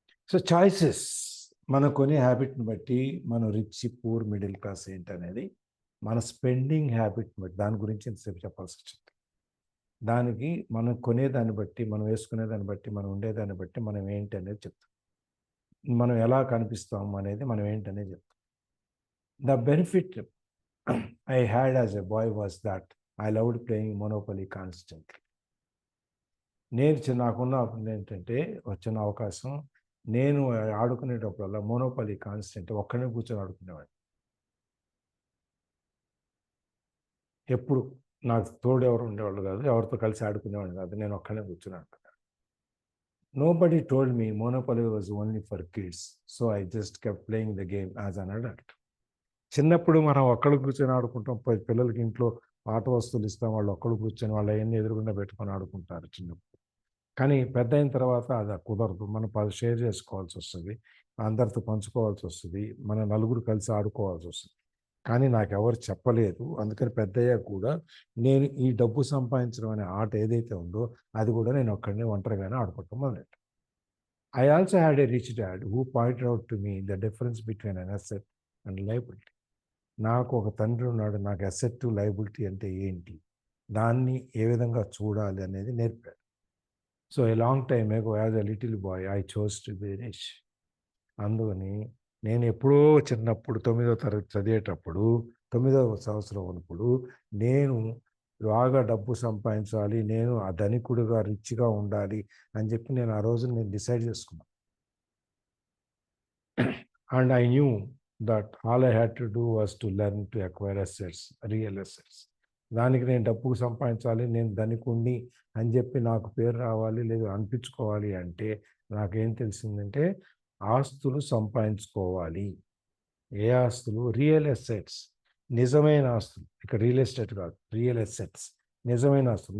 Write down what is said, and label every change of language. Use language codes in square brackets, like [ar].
[te] So choices మనం కొనే హ్యాబిట్ని బట్టి మనం రిచ్, పూర్, మిడిల్ క్లాస్ ఏంటనేది మన స్పెండింగ్ హ్యాబిట్ని బట్టి దాని గురించి ఇంతసేపు చెప్పాల్సి వచ్చింది. దానికి మనం కొనేదాన్ని బట్టి, మనం వేసుకునేదాన్ని బట్టి, మనం ఉండేదాన్ని బట్టి మనం ఏంటి అనేది చెప్తాం. మనం ఎలా కనిపిస్తాము అనేది మనం ఏంటనేది చెప్తాం. [en] The benefit I had as a boy was that I loved playing Monopoly constantly. [te] నాకున్న ఏంటంటే వచ్చిన అవకాశం, నేను ఆడుకునేటప్పుడల్లా మోనోపలి కాన్స్టెంట్ ఒక్కడే కూర్చొని ఆడుకునేవాడిని. ఎప్పుడు నాకు తోడు ఎవరు ఉండేవాళ్ళు కాదు, ఎవరితో కలిసి ఆడుకునేవాడిని కాదు, నేను ఒక్కడే కూర్చొని ఆడుకున్నాను. [en] Nobody told me Monopoly was only for kids, so I just kept playing the game as an adult. [te] చిన్నప్పుడు మనం ఒక్కడు కూర్చొని ఆడుకుంటాం, పిల్లలకి ఇంట్లో ఆట వస్తువులు ఇస్తాం, వాళ్ళు ఒక్కడు కూర్చొని వాళ్ళు అవన్నీ ఎదురుగుండా పెట్టుకొని ఆడుకుంటారు చిన్నప్పుడు. కానీ పెద్ద అయిన తర్వాత అది కుదరదు, మనం షేర్ చేసుకోవాల్సి వస్తుంది, అందరితో పంచుకోవాల్సి వస్తుంది, మన నలుగురు కలిసి ఆడుకోవాల్సి వస్తుంది. కానీ నాకు ఎవరు చెప్పలేదు, అందుకని పెద్దయ్యాక కూడా నేను ఈ డబ్బు సంపాదించడం అనే ఆట ఏదైతే ఉందో అది కూడా నేను ఒక్కడినే ఒంటరిగానే ఆడుకోవటం మొదలెట్టాను. [en] I also had a rich dad who pointed out to me the difference between an asset and liability. [te] నాకు ఒక తండ్రి ఉన్నాడు, నాకు అసెట్, లయబిలిటీ అంటే ఏంటి, దాన్ని ఏ విధంగా చూడాలి అనేది నేర్పాడు. [en] So a long time ago as a little boy I chose to be rich. [te] అందుకని నేను ఎప్పుడో చిన్నప్పుడు 9వ తరగతి చదివేటప్పుడు, 9వ సంవత్సరం ఉన్నప్పుడు నేను బాగా డబ్బు సంపాదించాలి, నేను ఆ ధనికుడుగా రిచ్గా ఉండాలి అని చెప్పి నేను ఆ రోజు నేను డిసైడ్ చేసుకున్నాను. [en] And I knew that all I had to do was to learn to acquire assets, real assets. [te] దానికి నేను డబ్బు సంపాదించాలి, నేను ధనికుణ్ణి అని చెప్పి నాకు పేరు రావాలి లేదా అనిపించుకోవాలి అంటే నాకేం తెలిసిందంటే ఆస్తులు సంపాదించుకోవాలి. ఏ ఆస్తులు? రియల్ ఎసెట్స్, నిజమైన ఆస్తులు. ఇక్కడ రియల్ ఎస్టేట్ కాదు, రియల్ ఎసెట్స్, నిజమైన ఆస్తులు.